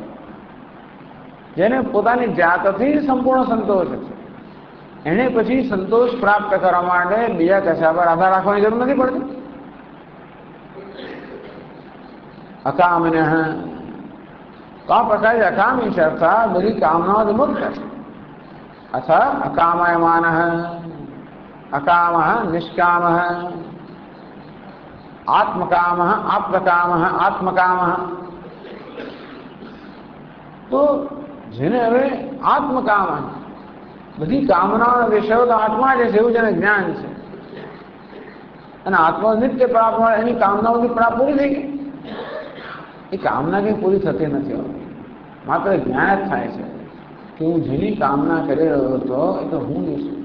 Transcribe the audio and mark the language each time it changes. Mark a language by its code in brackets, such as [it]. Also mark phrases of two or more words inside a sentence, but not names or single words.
[gu] જેને પોતાની જાતથી સંપૂર્ણ સંતોષ છે એને પછી સંતોષ પ્રાપ્ત કરવા માટે બીજા કશા પર આધાર રાખવાની જરૂર નથી પડતી. અકામિનઃ તો આ પ્રકારે અકામી છે, અર્થાત બધી કામનાઓથી મુક્ત છે. [sa] अथ अकामयमानः, अकामः निष्कामः, आत्मकामः आप्तकामः आत्मकामः। [gu] तो જેને હવે આત્મકામ બધી કામનાઓનો વિષયો તો આત્મા જ છે એવું જેને જ્ઞાન છે અને આત્મા નિત્ય પ્રાપ્ત હોય એની કામનાઓની પ્રાપ્ત પૂરી થઈ ગઈ। એ કામના કંઈ પૂરી થતી નથી હોતી, માત્ર જ્ઞાન જ થાય છે કે હું જેની કામના કરી રહ્યો હતો એ તો હું નહીં છું।